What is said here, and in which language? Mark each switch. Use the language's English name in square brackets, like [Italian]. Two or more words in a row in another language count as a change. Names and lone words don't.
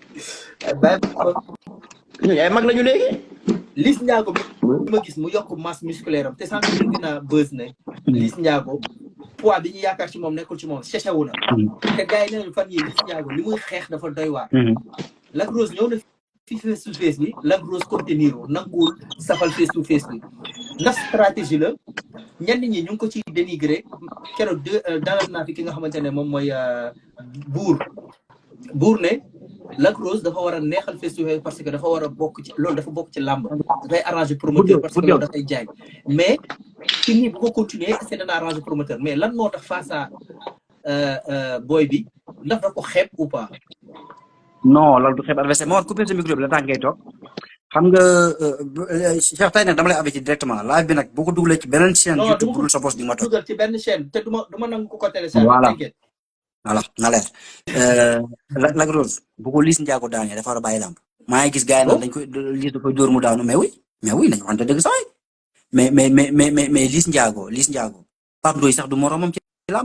[Wolof] ñooñu ay mag lañu léegi. Liss Ndiago bi ma gis mu yokk [French] masse musculaire [Wolof] am te sànq dina buzz ne Liss Ndiago poids bi ñu yaakaar ci moom nekkul ci moom séchewu na te gars yi ne fan yi Liss Ndiago li muy xeex dafa doy waar. Lac Rose ñëw na fi [English] face to face [Wolof] bi Lac Rose contenir nanguwul safal [English] face to face [Wolof] bi ndax stratégie la ñenn ñi ñu ngi ko ci dénigré keroog dalal naa fi ki nga xamante ne moom mooy buur ne Lac Rose dafa war a neexal [English] face to face [French] parce que [Wolof] dafa war a bokk ci loolu dafa bokk ci làmb dafay arranger promoteur [French] parce que [Wolof] loolu dafay jaay mais ci nii bu ko continuer c'est dana arranger promoteur mais lan moo tax [French] face à [Wolof] boy bi ndax da ko xeeb ou pas. non loolu du xeeb adversaire moo war couper sa micro bi la tax ngay toog xam nga Cheikh tey nag dama lay averti directement live bi nag boo ko dugalee ci beneen chaîne YouTube bu dul sa boss di ma toog dugal ci benn chaîne te duma nangu ko télécharger. voilà na leer Lac Rose bu ko Liss Ndiago daanee dafa war a bàyyi lamb maa ngi gis gars yi nag dañ koy Liss da koy dóor mu daanu [French] mais oui [Wolof] nañu waxante dëgg sax mais Liss Ndiago Pape Ndoye sax du moromam ci lamb.